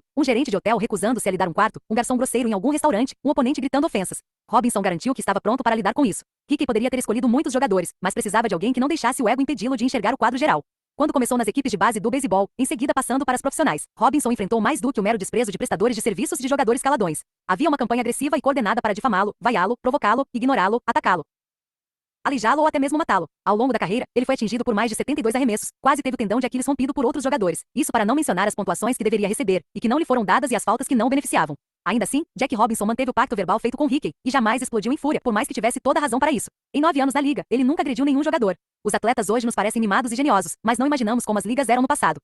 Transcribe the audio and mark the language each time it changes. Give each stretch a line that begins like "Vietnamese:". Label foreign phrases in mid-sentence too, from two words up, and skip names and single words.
Portuguese: Um gerente de hotel recusando-se a lhe dar um quarto, um garçom grosseiro em algum restaurante, um oponente gritando ofensas. Robinson garantiu que estava pronto para lidar com isso. Hickey poderia ter escolhido muitos jogadores, mas precisava de alguém que não deixasse o ego impedi-lo de enxergar o quadro geral. Quando começou nas equipes de base do beisebol, em seguida passando para as profissionais, Robinson enfrentou mais do que o mero desprezo de prestadores de serviços de jogadores caladões. Havia uma campanha agressiva e coordenada para difamá-lo, vaiá-lo, provocá-lo, ignorá-lo, atacá-lo, alijá-lo ou até mesmo matá-lo. Ao longo da carreira, ele foi atingido por mais de 72 arremessos, quase teve o tendão de Aquiles rompido por outros jogadores. Isso para não mencionar as pontuações que deveria receber, e que não lhe foram dadas e as faltas que não beneficiavam. Ainda assim, Jack Robinson manteve o pacto verbal feito com Hickey e jamais explodiu em fúria, por mais que tivesse toda a razão para isso. Em 9 anos na liga, ele nunca agrediu nenhum jogador. Os atletas hoje nos parecem mimados e geniosos, mas não imaginamos como as ligas eram no passado.